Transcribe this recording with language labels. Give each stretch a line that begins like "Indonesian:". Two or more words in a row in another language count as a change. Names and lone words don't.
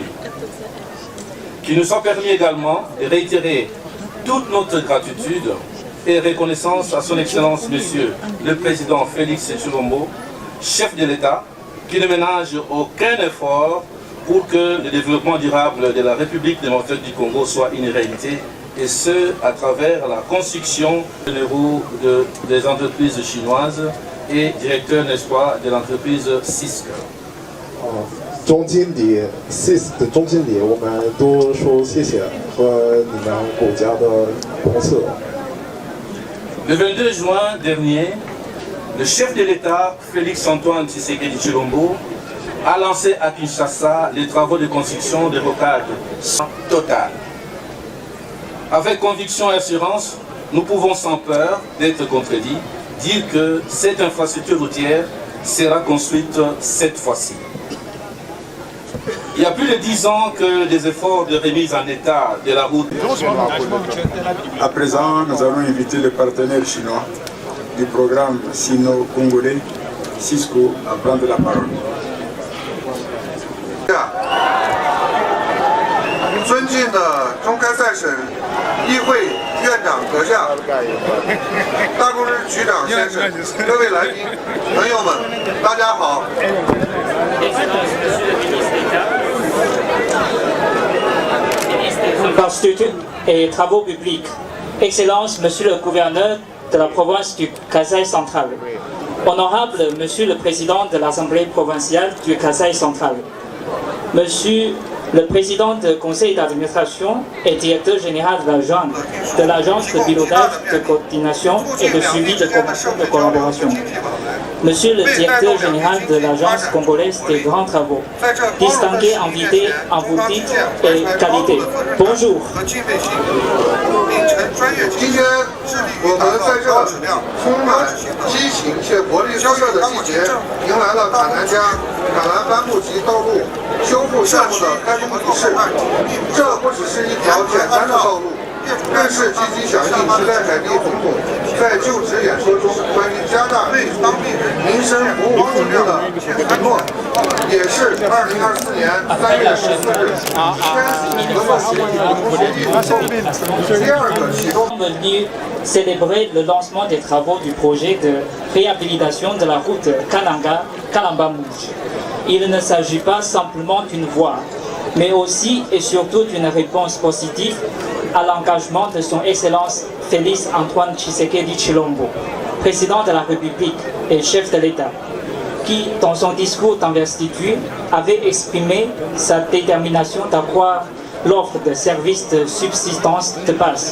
French: Qu'il nous soit permis également de réitérer toute notre gratitude et reconnaissance à son Excellence Monsieur le Président Félix Tshilombo, chef de l'État, qui ne ménage aucun effort pour que le développement durable de la République démocratique du Congo soit une réalité, et ce, à travers la construction des entreprises chinoises et directeur, n'est-ce pas, de l'entreprise CISC.
Chinese: 总经理 CISC 的总经理，我们都说谢谢和你们国家的公司。
French: Le 22 juin dernier, le chef de l'État, Félix-Antoine Tshisekedi Tshilombo, a lancé à Kinshasa les travaux de construction de rocades Total. Avec conviction et assurance, nous pouvons sans peur d'être contredits dire que cette infrastructure routière sera construite cette fois-ci. Il y a plus de 10 ans que des efforts de remise en état de la route. À présent, nous allons inviter les partenaires chinois du programme sino-congolais Cisco à prendre la parole.
Chinese: 尊敬的中开赛省议会院长阁下、大公司局长先生、各位来宾、朋友们，大家好。
French: Infrastructure et travaux publics. Excellence, Monsieur le gouverneur de la province du Kasaï central. Honorable Monsieur le président de l'Assemblée provinciale du Kasaï central. Monsieur le président du conseil d'administration et directeur général de l'agence de pilotage, de coordination et de suivi de collaboration. Monsieur le directeur général de l'agence congolaise des grands travaux, distingué invité en vos titres et qualités. Bonjour.
Chinese: 今天我们在这充满激情且活力四射的季节，迎来了卡南加卡兰班布吉道路修复项目的开工仪式。这不只是一条简单的道路，更是积极响应时代凯利总统在就职演说中关于加大为当地人民生服务服务的承诺，也是2024年3月14日签署合作协议后第二个启动。
French: célébrer le lancement des travaux du projet de réhabilitation de la route Kananga-Kalambamouche. Il ne s'agit pas simplement d'une voie, mais aussi et surtout d'une réponse positive à l'engagement de son Excellence Félix-Antoine Tshisekedi Tshilombo, président de la République et chef de l'État, qui, dans son discours d'investiture, avait exprimé sa détermination d'accroître l'offre de services de subsistance de base.